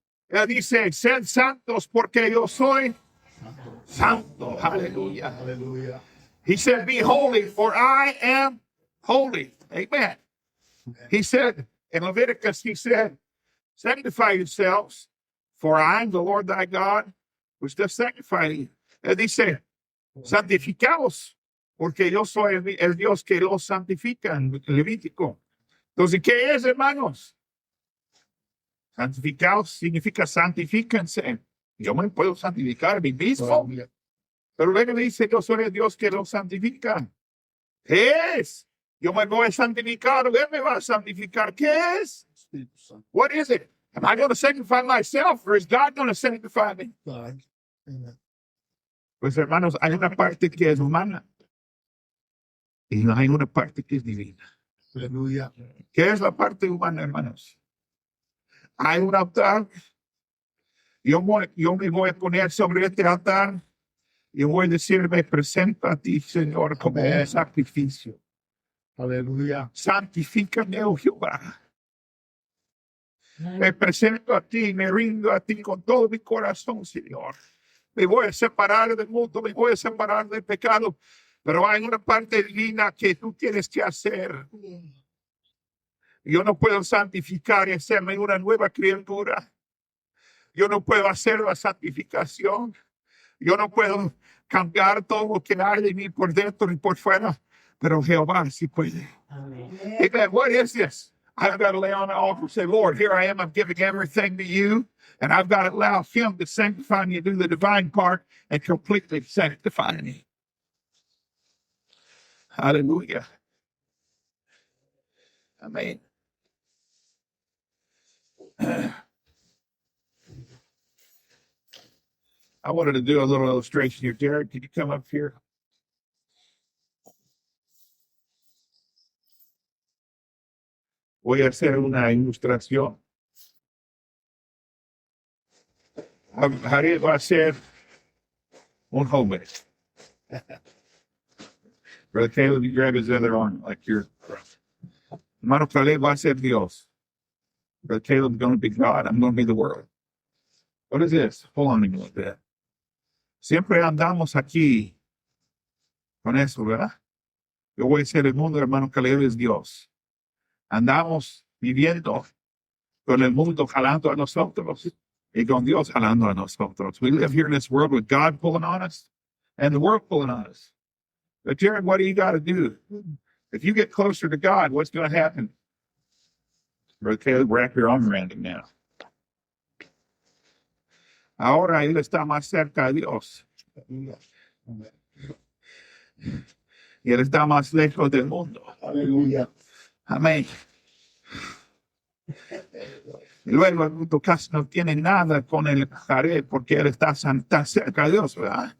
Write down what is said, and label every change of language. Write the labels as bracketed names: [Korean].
[Spanish] Él dice, sed santos porque yo soy santo. Hallelujah. Hallelujah. [English] He said, be holy, for I am holy. Amen. He said, in Leviticus, he said, sanctify yourselves, for I am the Lord thy God, which does sanctify you. [Spanish] Él dice, santificaos, porque yo soy el Dios que los santifica en Levítico. Entonces, ¿qué es, hermanos? Santificaos significa santifíquense. Yo me puedo santificar a mí mismo. Pero luego dice, yo soy el Dios que los santifica. ¿Qué es? Yo me voy a santificar, Él me va a santificar. ¿Qué es? [English] What is it? Am I going to sanctify myself, or is God going to sanctify me? God. Amen. [Spanish] Pues hermanos, hay una parte que es humana y hay una parte que es divina. Hallelujah. ¿Qué es la parte humana, hermanos? Hay un altar. Yo me voy a poner sobre este altar y voy a decir, me presento a ti, Señor, como un sacrificio. Hallelujah. Santifícame, oh Jehová. Me presento a ti, me rindo a ti con todo mi corazón, Señor. Me voy a separar del mundo, me voy a separar del pecado, pero hay una parte divina que tú tienes que hacer. Yo no puedo santificar y hacerme una nueva criatura. Yo no puedo hacer la santificación. Yo no puedo cambiar todo lo que hay de mí por dentro y por fuera, pero Jehová sí puede. Amen. [English] What is this? I've got to lay on the altar and say, Lord, here I am. I'm giving everything to you. And I've got to allow him to sanctify me and do the divine part and completely sanctify me. Hallelujah. Amen. I wanted to do a little illustration here. Jared, can you come up here? [Spanish] Voy a hacer una ilustración. Jared va a ser un joven. [English] Brother Caleb, you grab his other arm like you're. [Spanish] Hermano Caleb va a ser Dios. [English] Brother Caleb's going to be God. I'm going to be the world. What is this? Hold on a little bit. [Spanish] Siempre andamos aquí con eso, ¿verdad? Yo voy a ser el mundo, hermano Caleb es Dios. Andamos viviendo con el mundo jalando a nosotros y con Dios jalando a nosotros. [English] We live here in this world with God pulling on us and the world pulling on us. But Jared, what do you got to do? If you get closer to God, what's going to happen? Brother Caleb, wrap your arm around him now. [Spanish] Ahora él está más cerca de Dios. Y él está más lejos del mundo. Aleluya. Amén. Y luego el mundo casi no tiene nada con el Jared porque él está tan cerca de Dios, ¿verdad?